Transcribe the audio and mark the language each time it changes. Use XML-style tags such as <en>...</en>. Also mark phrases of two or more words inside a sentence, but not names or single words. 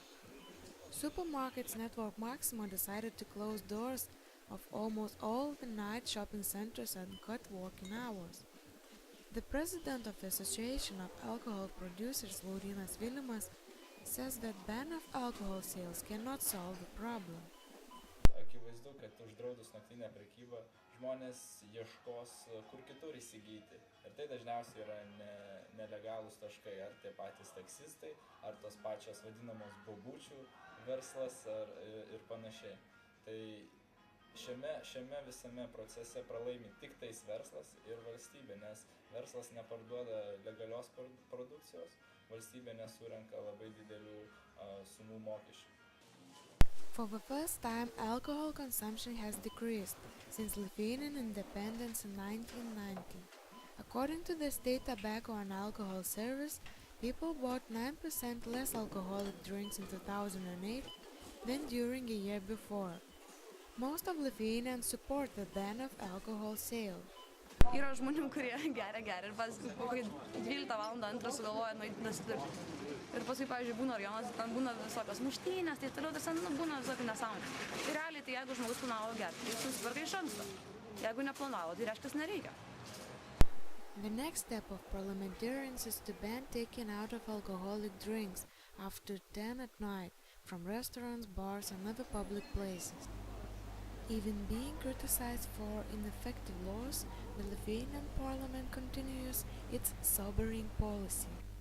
<en>Supermarkets network Maxima decided to close doors of almost all the night shopping centers and cut working hours. The president of the Association of Alcohol Producers, Laurynas Vilimas, says that ban of alcohol sales cannot solve the problem.</en> <lt>Akivaizdu, kad uždraudus naktinę prekybą žmonės ieškos kur kitur įsigyti. Ir tai dažniausiai yra nelegalūs taškai, ar tie patys taksistai, ar tos pačios vadinamos bobučių verslas ir panašiai. Tai šiame visame procese pralaimi tik tais verslas ir valstybė, nes verslas neparduoda legalios produkcijos, valstybė nesurenka labai didelių sumų mokesčių.</lt> <en>For the first time, alcohol consumption has decreased since Lithuanian independence in 1990. According to the State Tobacco and Alcohol Service, people bought 9% less alcoholic drinks in 2008 than during a year before. Most of Lithuanians support the ban of alcohol sale.</en> <lt>Yra žmonių, kurie geria ir paskui 12 valandą antrą sugalvoja nueiti nusipirkti. Ir paskui, pavyzdžiui, būna rajonas, ten būna visokios muštynės, tai toliau būna visokių nesąmonių. Tai realiai, tai jeigu žmogus planavo gerti, tai susitvarka iš anksto. Jeigu neplanavo, tai reiškia, nereikia.</lt> <en>The next step of parliamentarians is to ban taking out of alcoholic drinks after 10 at night from restaurants, bars and other public places. Even being criticized for ineffective laws, the Lithuanian parliament continues its sobering policy.</en>